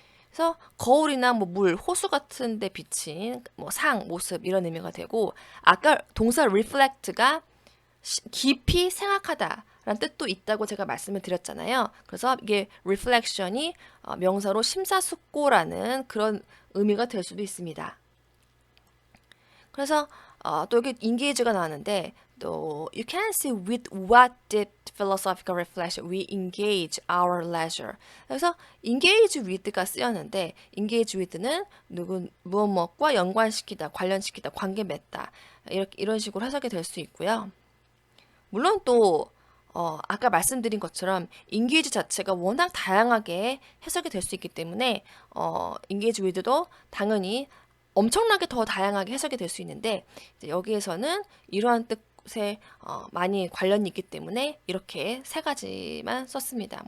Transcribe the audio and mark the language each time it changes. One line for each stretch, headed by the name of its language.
Korean: 그래서 거울이나 뭐 물, 호수 같은 데 비친 뭐 상, 모습 이런 의미가 되고 아까 동사 reflect가 깊이 생각하다라는 뜻도 있다고 제가 말씀을 드렸잖아요. 그래서 이게 reflection이 명사로 심사숙고라는 그런 의미가 될 수도 있습니다. 그래서 또 여기 engage가 나왔는데 또
English: you can see with what deep philosophical reflection we engage our leisure.
Korean: 그래서 engage with가 쓰였는데 engage with는 무엇과 연관시키다, 관련시키다, 관계 맺다 이런 식으로 해석이 될 수 있고요. 물론 또 아까 말씀드린 것처럼 engage 자체가 워낙 다양하게 해석이 될 수 있기 때문에 engage with도 당연히 엄청나게 더 다양하게 해석이 될 수 있는데 여기에서는 이러한 뜻에 많이 관련이 있기 때문에 이렇게 세 가지만 썼습니다.